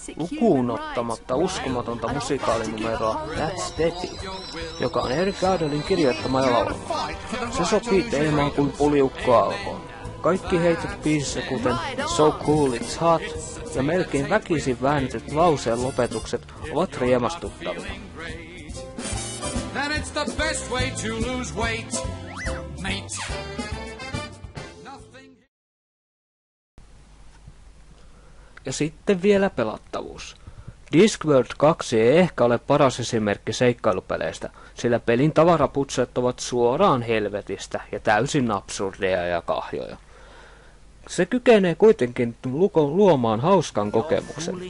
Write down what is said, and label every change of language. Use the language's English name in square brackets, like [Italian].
[Finnish] Lukuun ottamatta uskomatonta musikaalinnumeroa That's Betty, joka on Eric Idlen kirjoittama ja laulama. Se sopii teemaan kuin puliukko alkoon. Kaikki heitot biisissä kuten So Cool It's Hot ja melkein väkisin väännetyt lauseen lopetukset ovat riemastuttavia. [English] Then it's the best way to lose weight, mate. [Finnish] Ja sitten vielä pelattavuus. Discworld 2 ei ehkä ole paras esimerkki seikkailupeleistä, sillä pelin tavaraputset ovat suoraan helvetistä ja täysin absurdeja ja kahjoja. Se kykenee kuitenkin luomaan hauskan kokemuksen.